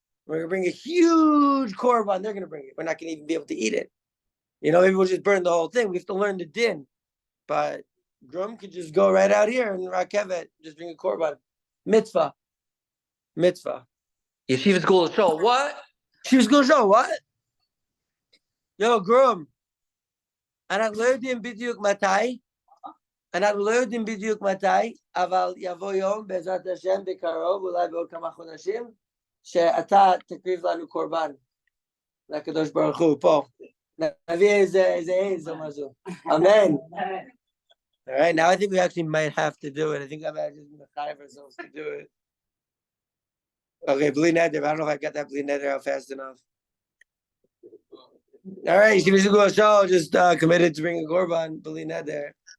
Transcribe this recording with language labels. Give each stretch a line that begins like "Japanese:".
English: We're gonna bring a huge korban. They're gonna bring it. We're not gonna even be able to eat it. You know, maybe we'll just burn the whole thing. We have to learn the din. But Grum could just go right out here and Rakevet, just bring a korban. Mitzvah. Yeshivas Geulas Shaul. What? Yeshivas Geulas Shaul, what? Yo, Grum.
Hebrew: אנחנו לא יודעים בדיוק מתי, אבל יבוא יום בעזרת השם בקרוב, אולי בעוד כמה חודשים, שאתה תקריב לנו קורבן לקדוש ברוך הוא פה. נביא איזה עז או משהו. אמן.
English: All right, now I think we actually might have to do it. I think I might just mechayev ourselves to do it. Okay, bli neder. I don't know if I got that bli neder out fast enough. All right, Yeshivas Geulas Shaul just committed to bring a korban, bli neder.